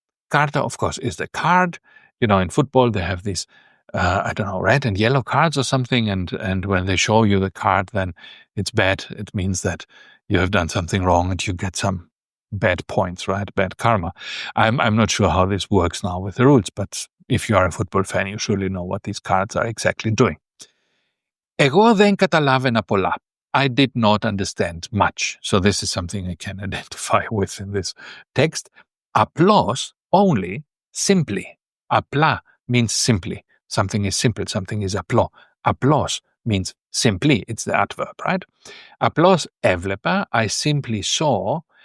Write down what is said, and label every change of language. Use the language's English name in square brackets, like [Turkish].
[English] Carta, of course, is the card. In football, they have these, red and yellow cards or something. And when they show you the card, then it's bad. It means that you have done something wrong and you get some bad points, right? Bad karma. I'm not sure how this works now with the rules, but if you are a football fan, you surely know what these cards are exactly doing. [Greek] Εγώ δεν καταλάβαινα πολλά. [English] I did not understand much. So this is something I can identify with in this text. Απλώς, only, simply. Απλά means simply. Something is simple, something is απλό. Απλώς means simply. It's the adverb, right? [Greek] Απλώς έβλεπα, [English] I simply saw,